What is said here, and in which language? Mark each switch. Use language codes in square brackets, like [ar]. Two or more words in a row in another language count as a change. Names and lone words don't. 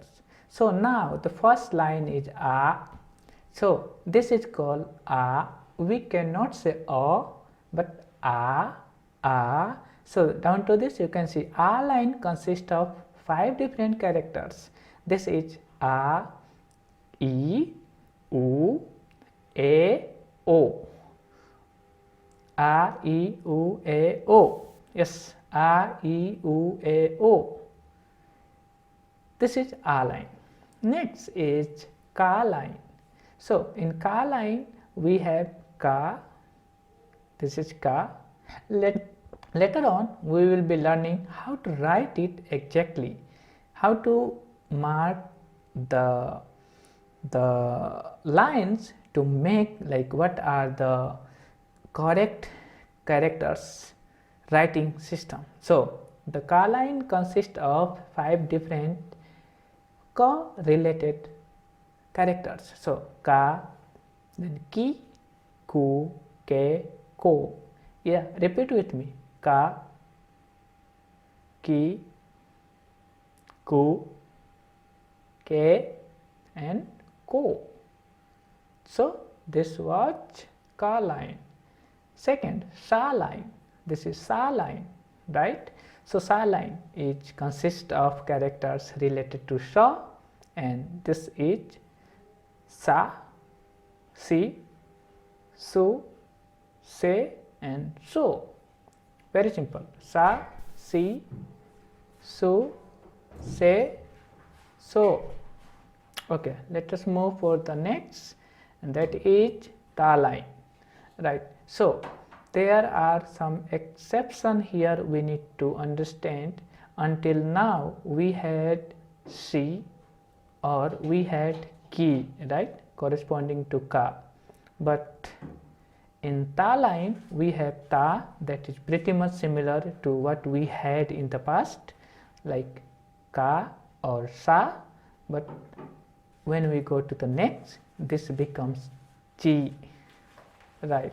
[en] So now the first line is a. So this is called a. We cannot say a, but a. So down to this you can see a line consists of 5 different characters. This is [ja] a, e, u, a, o. A, e, u, a, o. Yes, a, e, u, a, o. [en] This is a line. Next is ka line. So in ka line we have ka. This is ka. Later on we will be learning how to write it exactly, how to mark the lines to make like what are the correct characters writing system. So the ka line consists of 5 different correlated characters. [ja] So ka, then ki, ku, ke, ko. [en] Yeah, repeat with me. [ja] Ka, ki, ku, ke, [en] and ko. So this was ka line. Second, sa line. This is sa line, right? So sa line is consists of characters related to sa, and this is [ja] sa, si, su, se, [en] and so. Very simple. [ja] Sa, si, su, se, so. [en] Okay, let us move for the next, and that is ta line, right? So there are some exception here we need to understand. Until now we had si or we had ki, right, corresponding to ka, but in ta line we have ta, that is pretty much similar to what we had in the past, like ka or sa, but when we go to the next, this becomes chi, right?